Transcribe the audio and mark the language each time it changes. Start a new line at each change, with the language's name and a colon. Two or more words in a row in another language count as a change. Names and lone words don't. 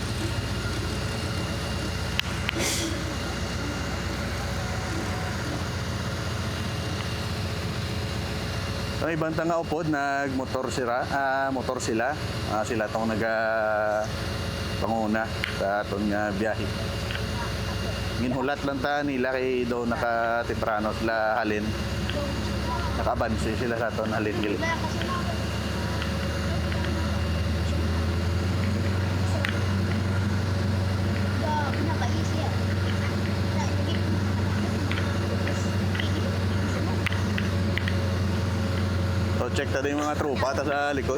Hiligaynon: Ang ibang tanga upod nagmotor sila. Sila tong panguna sa aton nga biyahe. Ginhulat lang ta nila kay daw naka-temprano sila halin. Naka-abansi sila sa aton halin gilid.
Filipino: So check ta din yung mga tropa ta sa likod.